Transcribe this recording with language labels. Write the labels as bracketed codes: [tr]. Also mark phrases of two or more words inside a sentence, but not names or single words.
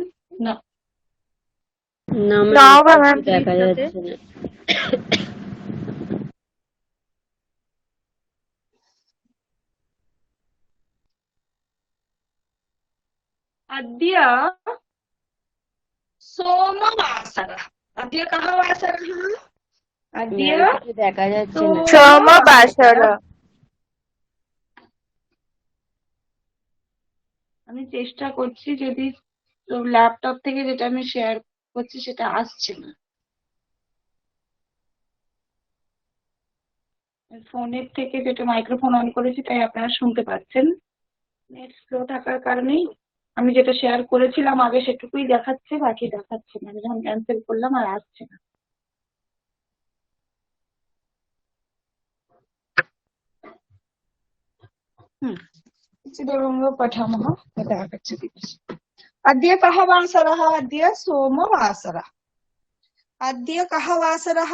[sa] न। [bn] দেখা যাচ্ছে না। [sa] अद्य सोमवासरः। अद्य कः वासरः? अद्य [bn] দেখা যাচ্ছে না। [sa] সোমবাসর। [bn] আমি চেষ্টা করছি, যদি ল্যাপটপ থেকে যেটা আমি শেয়ার করছি সেটা আসছে না। ফোনের থেকে যেটা মাইক্রোফোন অন করেছি তাই আপনারা শুনতে পাচ্ছেন। নেট স্লো থাকার কারণেই আমি যেটা শেয়ার করেছিলাম আগে সেটুকুই দেখাচ্ছে, বাকি দেখাচ্ছে না। আমি যখন ক্যান্সেল করলাম আর আসছে না। [sa] पठामः तदा आगच्छति। अद्य कः वासरः? अद्य सोमवासरः। अद्य कः वासरः?